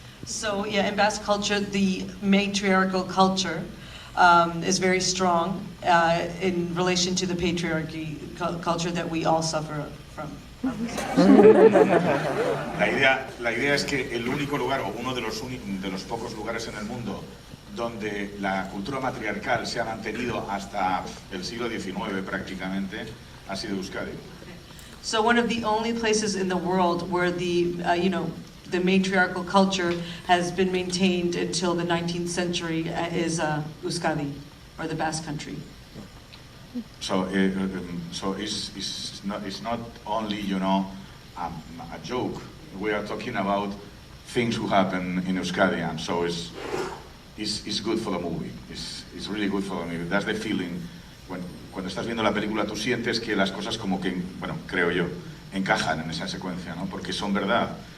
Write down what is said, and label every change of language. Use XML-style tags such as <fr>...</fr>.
<en>So yeah, in Basque culture, the matriarchal culture is very strong in relation to the patriarchy culture that we all suffer from.</en> <es>La idea es que el único lugar, o uno de los pocos lugares en el mundo donde la cultura matriarcal se ha mantenido hasta el siglo XIX prácticamente, ha sido Euskadi.</es> <en>So one of the only places in the world where the matriarchal culture has been maintained until the 19th century is Euskadi, or the Basque country. So it's not only a joke. We are talking about things who happen in Euskadi, and so it's good for the movie. It's really good for the movie. That's the feeling.</en> <es>Cuando estás viendo la película, tú sientes que las cosas como que, bueno, creo yo, encajan en esa secuencia, ¿no? Porque son verdad.</es>